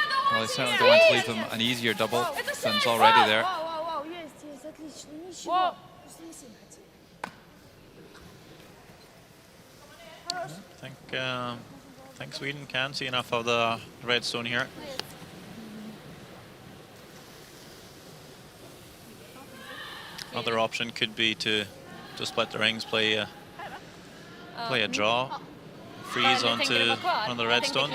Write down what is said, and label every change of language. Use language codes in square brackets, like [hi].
[en] Well, they certainly don't want to leave them an easier double than it's already there. [ru] Есть, отлично, ничего. Просто не сильно хотели. [en] I think Sweden can see enough of the red stone here. Other option could be to split the rings, play a draw, freeze onto one of the red stones.